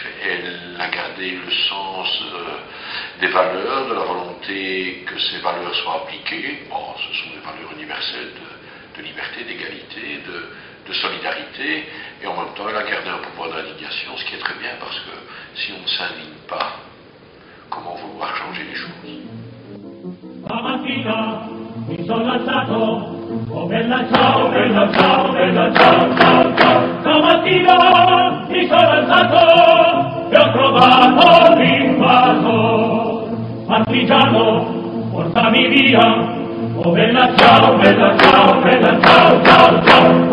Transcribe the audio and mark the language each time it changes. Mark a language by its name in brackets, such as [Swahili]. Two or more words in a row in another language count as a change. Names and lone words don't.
[French] Elle a gardé le sens des valeurs, de la volonté que ces valeurs soient appliquées. Bon, ce sont des valeurs universelles de liberté, d'égalité, de solidarité, et en même temps elle a gardé un pouvoir d'indignation, ce qui est très bien, parce que si on ne s'indigne pas, comment vouloir changer les choses? [Italian] Mi sono alzato, oh bella ciao, bella ciao, bella ciao, ciao, ciao. Stamattina mi sono alzato e ho trovato l'invaso. Partigiano, portami via, oh bella ciao, bella ciao, bella ciao, ciao, ciao.